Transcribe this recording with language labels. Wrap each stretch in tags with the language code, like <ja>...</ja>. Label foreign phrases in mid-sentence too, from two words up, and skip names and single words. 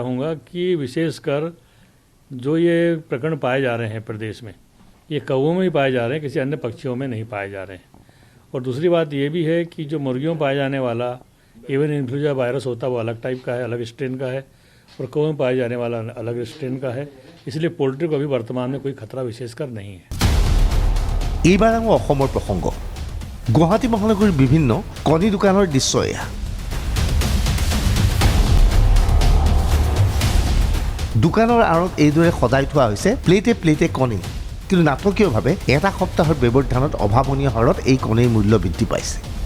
<hi>लेकिन मैं कहना चाहूँगा कि विशेषकर जो ये प्रकरण पाए जा रहे हैं प्रदेश में, ये कौवों में ही पाए जा रहे हैं, किसी अन्य पक्षियों में नहीं पाए जा रहे हैं। और दूसरी बात ये भी है कि जो मुर्गियों में पाए जाने वाला</hi> <en>avian influenza virus</en> <hi>होता है वो अलग टाइप का है, अलग स्ट्रेन का है, और कौवों में पाए जाने वाला अलग स्ट्रेन का है। इसलिए पोल्ट्री को अभी वर्तमान में कोई खतरा विशेषकर नहीं है।</hi> <as>এইবাৰ আমাৰ অসমৰ প্ৰসংগ গুৱাহাটী মহানগৰীৰ বিভিন্ন কণী দোকানৰ দৃশ্য এয়া। দোকানৰ আঁৰত এইদৰে সজাই থোৱা হৈছে প্লেটে প্লেটে কণী, কিন্তু নাটকীয়ভাৱে এটা সপ্তাহৰ ব্যৱধানত অভাৱনীয় হাৰত এই কণীৰ মূল্য বৃদ্ধি পাইছে।</as>